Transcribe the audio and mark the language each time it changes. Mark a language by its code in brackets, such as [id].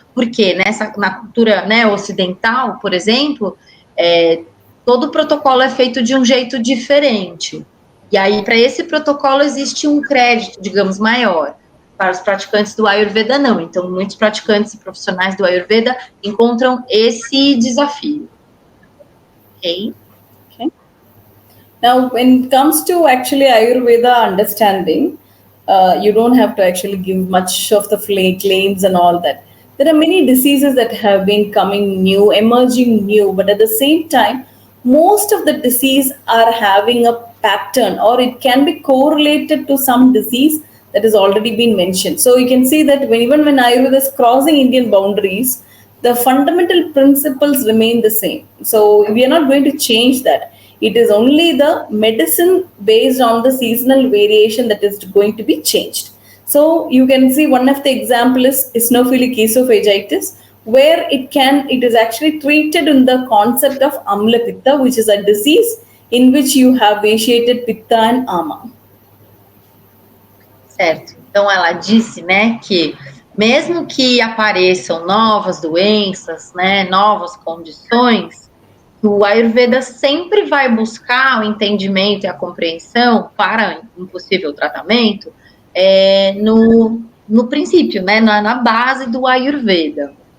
[pt] Porque na cultura, né, ocidental, por exemplo, todo o protocolo é feito de um jeito diferente. E aí, para esse protocolo, existe um crédito, digamos, maior. Para os praticantes do Ayurveda, não. Então, muitos praticantes e profissionais do Ayurveda encontram esse desafio. Ok? [en] Now, when it comes to actually Ayurveda understanding, you don't have to actually give much of the claims and all that. There are many diseases that have been coming new, emerging new, but at the same time, most of the disease are having a pattern, or it can be correlated to some disease that has already been mentioned. So you can see that even when Ayurveda is crossing Indian boundaries, the fundamental principles remain the same. So we are not going to change that. It is only the medicine based on the seasonal variation that is going to be changed. So you can see one of the example is eosinophilic esophagitis, where it is actually treated in the concept of Amla Pitta, which is a disease in which you have vitiated Pitta and Ama. Certo. [pt] Então ela disse, né, que mesmo que apareçam novas doenças, né, novas condições, o Ayurveda sempre vai buscar o entendimento e a compreensão para um possível tratamento no princípio, né, na base do Ayurveda.